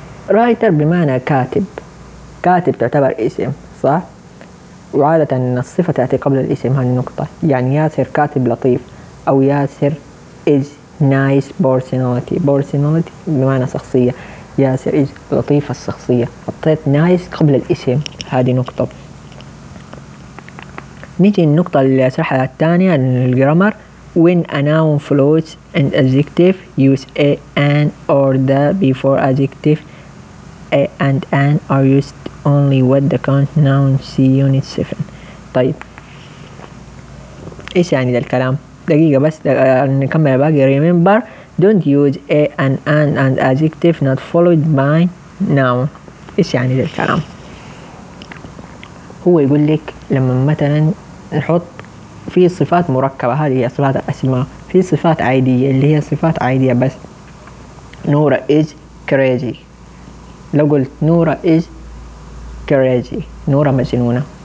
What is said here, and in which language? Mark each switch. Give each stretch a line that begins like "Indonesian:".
Arabic: writer بمعنى كاتب، كاتب تعتبر اسم صح، وعادة الصفة تأتي قبل الاسم، هذه النقطة، يعني ياسر كاتب لطيف، أو ياسر
English: is nice personality،
Arabic: personality بمعنى شخصية، ياسر is لطيف الشخصية، حطيت nice قبل الاسم، هذه نقطة. نجي النقطة المرحلة الثانية للجرامر،
English: when a noun follows an adjective use a an or the before adjective, a and an are used only with the count noun see unit 7.
Arabic: طيب ايش يعني ده الكلام؟ دقيقة بس نكمل باقي.
English: remember don't use a and an and adjective not followed by noun.
Arabic: ايش يعني ده الكلام؟ هو يقول لك لما مثلا نحط في صفات مركبة، هذه هي صفات الأسماء، في صفات عادية اللي هي صفات عادية بس، نورا
English: is crazy،
Arabic: لو قلت نورا is crazy، نورا مجنونة.